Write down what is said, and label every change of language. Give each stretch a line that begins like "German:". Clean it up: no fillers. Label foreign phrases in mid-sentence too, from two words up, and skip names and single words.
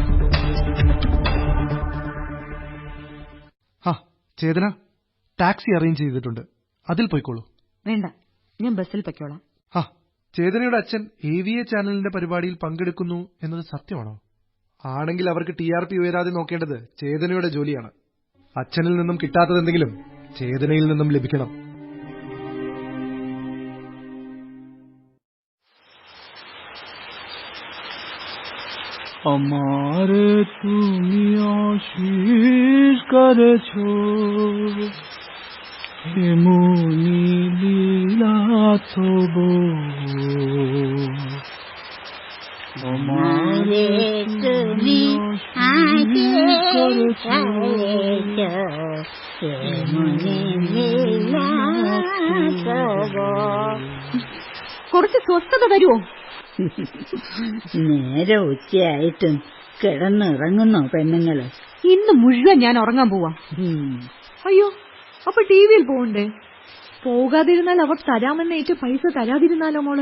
Malayalam: ചേതന, ടാക്സി അറേഞ്ച് ചെയ്തിട്ടുണ്ട്, അതിൽ പോയിക്കോളൂ. വേണ്ട, ഞാൻ ബസ്സിൽ പൊയ്ക്കോളാം. ചേതനയുടെ അച്ഛൻ AVA ചാനലിന്റെ പരിപാടിയിൽ പങ്കെടുക്കുന്നു എന്നത് സത്യമാണോ? ആണെങ്കിൽ അവർക്ക് TRP ഉയരാതെ നോക്കേണ്ടത് ചേതനയുടെ ജോലിയാണ്. അച്ഛനിൽ നിന്നും കിട്ടാത്തതെന്തെങ്കിലും ചേതനയിൽ നിന്നും ലഭിക്കണം.
Bangla: আমারে তুমি আশীষ করেছো, এমনি লীলা তবু আমারে তুমি আশীষ করেছো, এমনি লীলা তবু.
Malayalam: കുറച്ച് സ്വസ്ഥത തരുമോ? നേരെ ഉച്ചയായിട്ടും കിടന്നിറങ്ങുന്നോ പെണ്ണുങ്ങള്? ഇന്ന് മുഴുവൻ ഞാൻ ഉറങ്ങാൻ പോവാ. അയ്യോ, അപ്പൊ ടിവിയിൽ പോകണ്ടേ? പോകാതിരുന്നാൽ അവർ തരാമെന്നേറ്റ് പൈസ തരാതിരുന്നാലോ മോളെ?